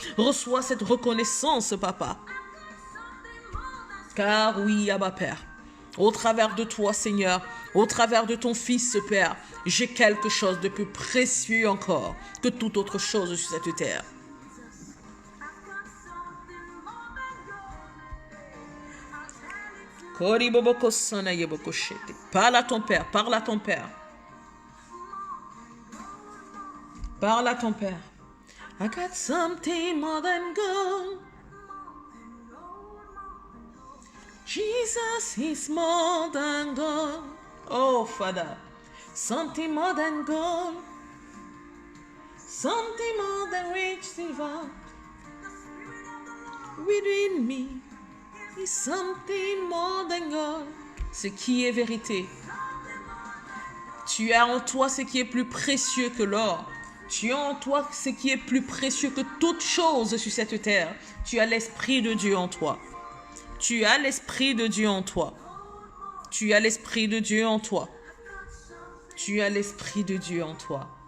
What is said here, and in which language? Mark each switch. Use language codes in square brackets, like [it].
[fr] Reçois cette reconnaissance, Papa. Car oui, Abba Père, au travers de toi, Seigneur, au travers de ton Fils, Père, j'ai quelque chose de plus précieux encore que toute autre chose sur cette terre. Koribobokosana yebokoshete. Parle à ton Père, parle à ton Père. Parle à ton Père. [en] I got something more than gold. Jesus is more than gold. Oh, Father. Something more than gold. Something more than rich silver. Within me is something more than gold. [fr] Ce qui est vérité. Tu as en toi ce qui est plus précieux que l'or. Tu as en toi ce qui est plus précieux que toute chose sur cette terre. Tu as l'Esprit de Dieu en toi. Tu as l'Esprit de Dieu en toi. Tu as l'Esprit de Dieu en toi. Tu as l'Esprit de Dieu en toi.